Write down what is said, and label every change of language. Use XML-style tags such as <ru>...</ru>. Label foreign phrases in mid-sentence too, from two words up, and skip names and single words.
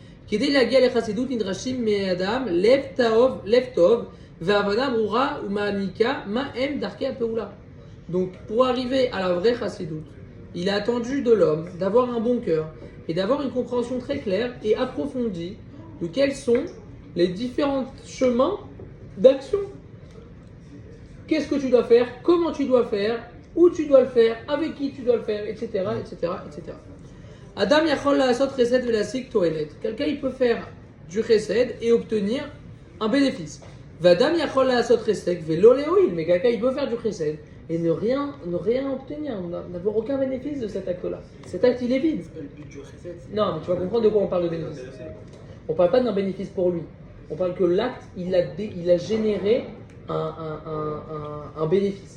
<fr>Donc, pour arriver à la vraie chassidoute, il a attendu de l'homme d'avoir un bon cœur et d'avoir une compréhension très claire et approfondie de quels sont les différents chemins d'action. Qu'est-ce que tu dois faire, comment tu dois faire, où tu dois le faire, avec qui tu dois le faire, etc. etc., etc.</fr> <he>אדם יכול לעשות חסד ולהסיק תועלת.</he> <fr>Quelqu'un il peut faire du chesed et obtenir un bénéfice.</fr> <he>ואדם יכול לעשות חסד ולא להועיל.</he> <fr>Mais quelqu'un il peut faire du chesed et ne rien obtenir, n'avoir aucun bénéfice de cet acte-là. Cet acte il est vide. Le but du chesed, Non, mais tu vas comprendre de quoi on parle de bénéfice. On parle pas d'un bénéfice pour lui. On parle que l'acte il a généré un bénéfice.</fr>